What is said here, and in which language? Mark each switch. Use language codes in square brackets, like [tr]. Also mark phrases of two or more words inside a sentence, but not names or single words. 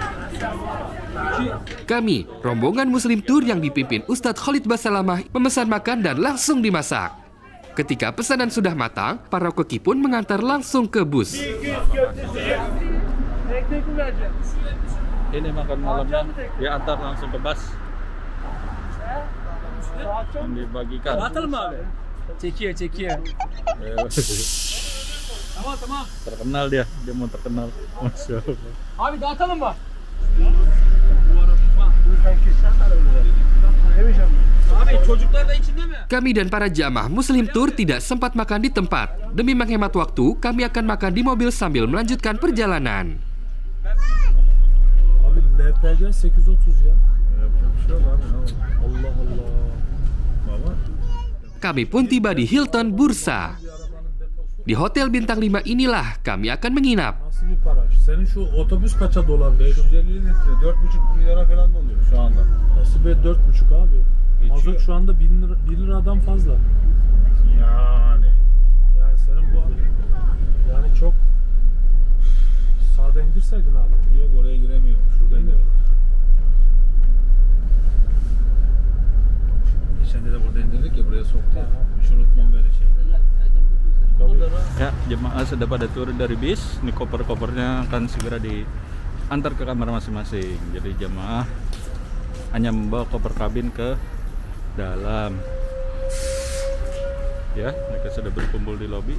[id] Kami, rombongan Muslim Tour yang dipimpin Ustadz Khalid Basalamah, memesan makan dan langsung dimasak. Ketika pesanan sudah matang, para koki pun mengantar langsung ke bus. Ini makan malamnya diantar langsung ke bus yang dibagikan. [tr] Çekiyor. Tamam. [id] Terkenal dia mau terkenal, [ar] ما شاء الله. [tr] Abi dağıtalım mı? Abi çocuklar da içinde mi? [id] Kami dan para jamaah Muslim Tour tidak sempat makan di tempat. Demi menghemat waktu, kami akan makan di mobil sambil melanjutkan perjalanan. [tr] Abi LPG 830 ya. Yapacak bir şey var abi. Allah Allah. Baba. [id] kami pun tiba di Hilton Bursa. Di Hotel Bintang 5 inilah kami akan menginap. [tr] Nasıl bir para? Senin şu otobüs kaça dolar? 550 litre, 4,5 milyara falan oluyor şu anda. Nasıl be 4,5 abi? Mazot şu anda 1 liradan fazla. Yani. Yani senin bu yani çok sağda indirseydin abi. Yok, oraya giremiyorum. Şuradan Değil mi? Geçen de burada indirdik ya, buraya soktu ya. Hiç unutmam böyle şeyleri. [id] Ya, jemaah sudah pada turun dari bis. Ini koper-kopernya akan segera diantar ke kamar masing-masing. Jadi jemaah hanya membawa koper kabin ke dalam. Ya, mereka sudah berkumpul di lobi.